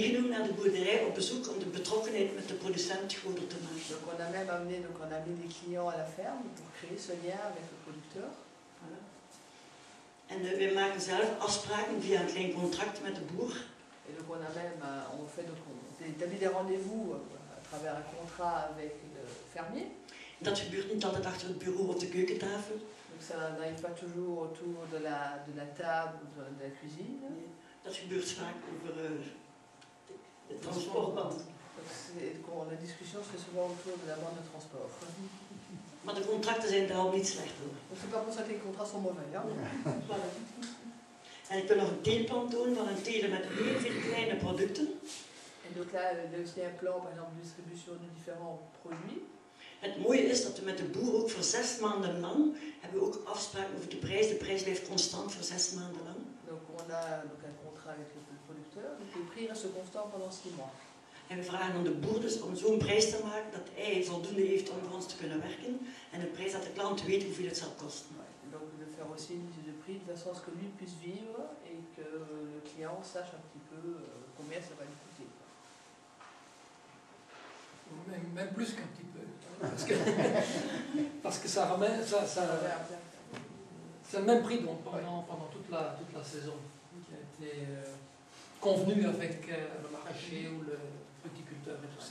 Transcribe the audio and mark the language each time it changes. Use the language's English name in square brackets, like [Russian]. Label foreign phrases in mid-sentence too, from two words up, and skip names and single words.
[Dutch] naar de boerderij op bezoek om de betrokkenheid met de producent groter te maken. [French] Donc on a même amené, des clients à la ferme pour créer ce lien avec le producteur. Voilà. [Dutch] En wij maken zelf afspraken via een klein contract met de boer. [French] Et donc on a même, on établit des rendez-vous à travers un contrat avec le fermier. [Dutch] Dat gebeurt niet altijd achter het bureau of de keukentafel. [French] Donc ça n'arrive pas toujours autour de la table ou de la cuisine. [Dutch] Nee, dat gebeurt vaak over de transportband. [French] La discussion se fait souvent autour de la bande de transport. [Dutch] Maar de contracten zijn daar al niet slecht hoor. [French] Donc c'est pas pour ça que les contrats sont mauvais. Hein? Voilà. [Dutch] En ik wil nog een teelplan tonen van een teler met heel veel kleine producten. [French] Et donc là, il y a aussi un plan, par exemple, de distribution de différents produits. [Dutch] Het mooie is dat we met de boer ook voor 6 maanden lang hebben we ook afspraken over de prijs. De prijs blijft constant voor 6 maanden lang. [French] Donc on a donc un contrat avec le producteur, donc les prix restent constants pendant 6 mois. [Dutch] En we vragen aan de boer dus om zo'n prijs te maken dat hij voldoende heeft om voor ons te kunnen werken. En een prijs dat de klant weet hoeveel het zal kosten. [French] Donc de faire aussi une mise de prix de façon à ce que lui puisse vivre et que le client sache un petit peu combien ça va lui coûter. Même plus qu'un petit peu. Parce que ça ramène, c'est le même prix donc, pendant toute la saison qui a été convenu avec le maraîcher ou le viticulteur et tout ça.